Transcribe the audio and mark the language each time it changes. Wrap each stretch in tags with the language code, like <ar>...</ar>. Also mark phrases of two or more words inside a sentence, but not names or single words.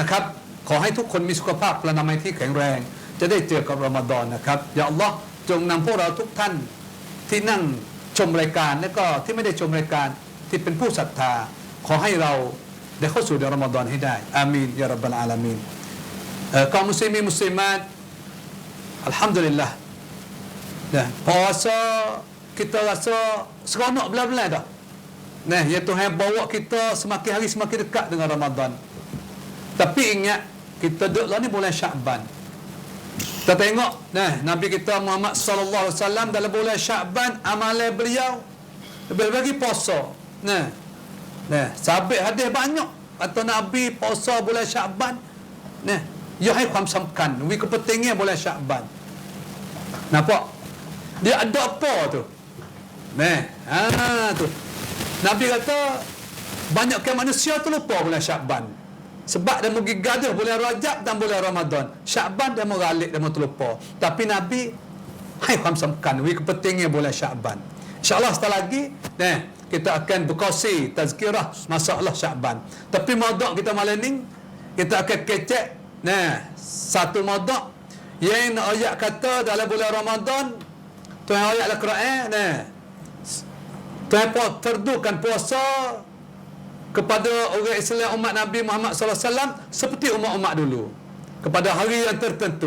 <th>นะครับขอให้ทุกคนมีสุขภาพพลานามัยที่แข็งแรง จะได้เจอกับรอมฎอนนะครับอย่าอัลลอฮ์จงนำพวกเราทุกท่านที่นั่งชมรายการและก็ที่ไม่ได้ชมรายการที่เป็นผู้ศรัทธาขอให้เราได้เข้าสู่เดือนรอมฎอนให้ได้</th> <ar>آمين يا رب العالمين</ar> <ms>kaum muslimin muslimat alhamdulillah dah puasa kita rasa seronok belah-belah dah. Nah, ya Tuhan bawa kita semakin hari semakin dekat dengan Ramadan. Tapi ingat, kita duduk lah ni bulan Sya'ban. Kita tengok, nah, Nabi kita Muhammad</ms> <ar>صلى الله عليه وسلم</ar> <ms>dalam bulan Sya'ban amalan beliau lebih bagi puasa. Nah, sabit hadis banyak kata Nabi puasa bulan Sya'ban. Nah, ia hai ความสำคัญ wi kepentingan bulan Sya'ban. Nampak? Dia ada apa tu? Tu. Nabi kata banyak ke manusia tu lupa bulan Sya'ban. Sebab dia pergi gaduh bulan Rajab dan bulan Ramadan. Sya'ban dia meralik, dia terlupa. Tapi Nabi hai ความสำคัญ wi kepentingan bulan Sya'ban. InsyaAllah setelah lagi kita akan berkongsi tazkirah masalah Sya'ban. Tapi maudhu' kita malam ni kita akan kecek satu maudhu' yang ayat kata dalam bulan Ramadan Tuhan ayat Al-Quran Tuhan fardukan puasa kepada orang Islam umat Nabi Muhammad SAW seperti umat-umat dulu kepada hari yang tertentu.</ms>